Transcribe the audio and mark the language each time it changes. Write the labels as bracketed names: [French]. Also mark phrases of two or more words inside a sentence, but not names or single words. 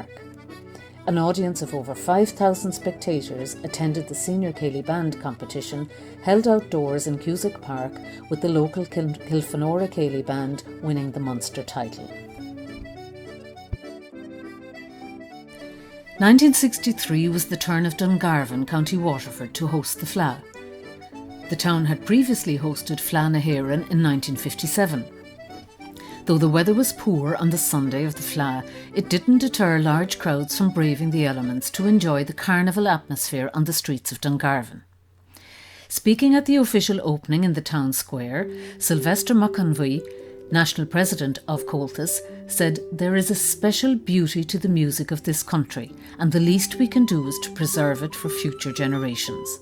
[English] An audience of over 5,000 spectators attended the Senior Céilí Band competition held outdoors in Cusack Park, with the local Kilfenora Céilí Band winning the Munster title. 1963 was the turn of Dungarvan, County Waterford, to host the Fleadh. The town had previously hosted Fleadh na hÉireann in 1957. Though the weather was poor on the Sunday of the Fleadh, it didn't deter large crowds from braving the elements to enjoy the carnival atmosphere on the streets of Dungarvan. Speaking at the official opening in the town square, Sylvester McConvey National President of Comhaltas said, "There is a special beauty to the music of this country, and the least we can do is to preserve it for future generations."